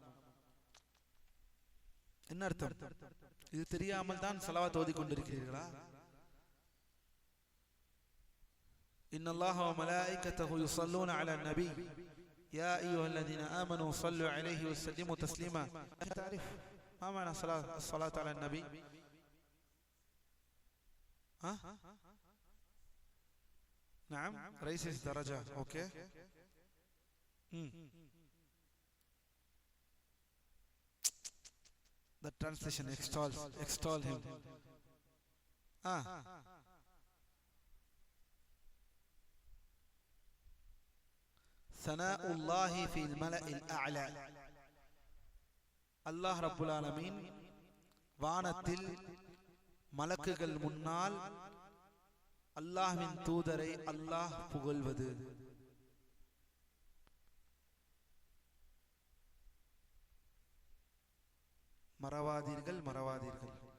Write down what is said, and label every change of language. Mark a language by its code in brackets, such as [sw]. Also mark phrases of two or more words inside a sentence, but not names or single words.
[ta] என்ன அர்த்தம்? இது தெரியாமல் தான் ஸலவாத் ஓதிக் கொண்டிருக்கிறீர்களா? [ar] إن الله وملائكته يصلون على النبي يا أيها الذين آمنوا صلوا عليه وسلموا تسليما. تعرف ما معنى الصلاة على النبي؟ نعم رئيس الدرجة. اوكي. [en] The translation extol him. [ar] ثناء الله في الملأ الأعلى. [ta] அல்லாஹ் ரப்புல் ஆலமீன் வானத்தில் மலக்குகள் முன்னால் அல்லாஹ்வின் தூதரை அல்லாஹ் புகழ்வது. மறவாதீர்கள், மறவாதீர்கள்.